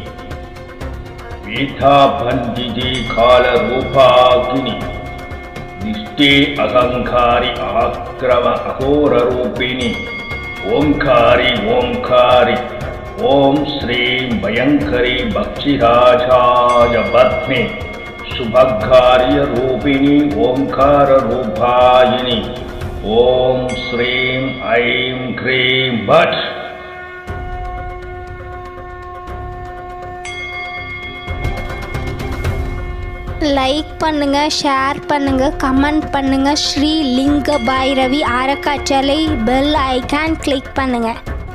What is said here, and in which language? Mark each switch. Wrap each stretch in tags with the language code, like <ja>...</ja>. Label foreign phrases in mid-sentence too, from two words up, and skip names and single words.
<sa>वीथाभंजिजी काल रूपागिनी निष्ठे अहंकारी आक्रम अघोर रूपिणी ओंकारी ओंकारी ओम श्री भयंकरी भक्षिराजाय पत्नी शुभकार्य रूपिणी ओंकार रूपायिनी ओम श्रीं ऐं क्रीं भट।</sa> <ta>லைக் பண்ணுங்க, ஷேர் பண்ணுங்க, கமெண்ட் பண்ணுங்க. ஸ்ரீ லிங்க பைரவி அறக்கட்டளை</ta> <en>bell icon click</en> <ta>பண்ணுங்க.</ta>